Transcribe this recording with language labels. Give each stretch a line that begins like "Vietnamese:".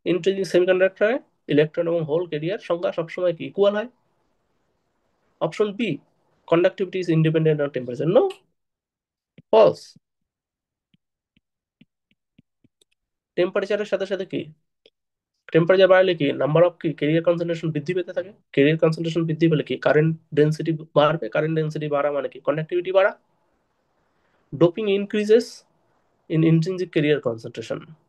Bangla: Intrinsic semiconductor electron এবং whole career সংখ্যা সবসময় কি ইকুয়াল হয়?
English: Option B, conductivity is independent of temperature. No, false.
Bangla: টেম্পারেচারের সাথে সাথে কি, টেম্পারেচার বাড়লে কি নাম্বার অফ কি ক্যারিয়ার কনসেন্ট্রেশন বৃদ্ধি পেতে থাকে, ক্যারিয়ার কনসেন্ট্রেশন বৃদ্ধি পেলে কি কারেন্ট ডেন্সিটি বাড়বে, কারেন্ট ডেন্সিটি বাড়া মানে কি কন্ডাক্টিভিটি বাড়া।
English: Doping increases in intrinsic carrier concentration.